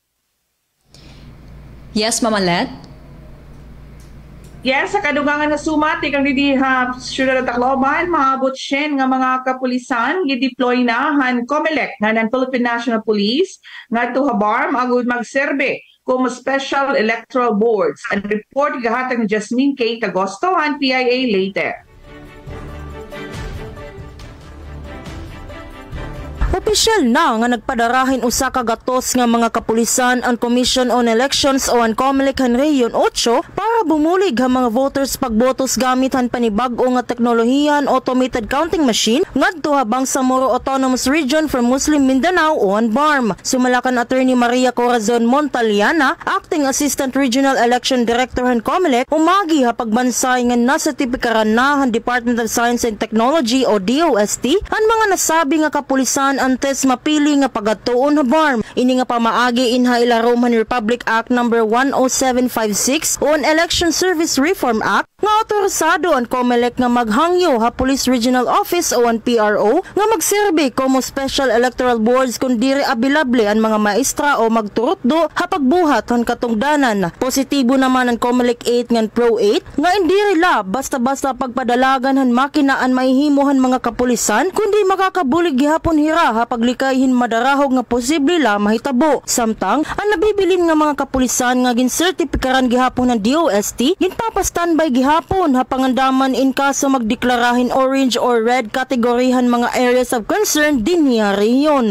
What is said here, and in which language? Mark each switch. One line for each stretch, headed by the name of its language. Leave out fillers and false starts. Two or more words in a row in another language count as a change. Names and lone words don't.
Waray: Yes, Mama Let? Yes, sa kadugangan na sumati kang didiha syudad Tacloban, maabot siyen nga mga kapulisan gi-deploy na han COMELEC nga ng Philippine National Police ngadto habarm agud magserbe como
English: special electoral boards.
Waray: Ang report gahatag ni Jasmine K. Agosto han PIA Leyte. Opisyal na nga nagpadarahin usa ka gatos nga mga kapulisan ang Commission on Elections o ang COMELEC han Region 8 para bumulig ang mga voters pagbotos gamit han panibag-o nga teknolohiyan
English: automated counting machine
Waray: ngadto habang sa Moro Autonomous Region from Muslim Mindanao o ang BARM. Sumalakan Attorney Maria Corazon Montaliana,
English: Acting Assistant Regional Election Director
Waray: han COMELEC, umagi ha pagbansay nga nasertipikaran na han Department of Science and Technology o DOST ang mga nasabi nga kapulisan antes mapili nga pagatuon na BARM. Ini nga pamaagi inha ilarom han Republic Act No. 10756 o ang Election Service Reform Act nga autorisado ang COMELEC nga maghangyo ha Police Regional Office o ang PRO nga magserbe como
English: special electoral boards
Waray: kung diri abilable ang mga maestra o magturutdo ha pagbuhat han katungdanan. Positibo naman ang COMELEC 8 ngan Pro 8 nga indiri la basta-basta pagpadalagan han makinaan mahihimuhan mga kapulisan kundi makakabulig gihapon hira ha paglikayhin madarahog nga posible la mahitabo. Samtang ang nabibilin nga mga kapulisan nga ginsertipikaran gihapon ng DOST ginpapa-standby gihapon ha pangandaman in kaso magdeklarahin
English: orange or red
Waray: kategorihan mga
English: areas of concern
Waray: dinhi rehiyon.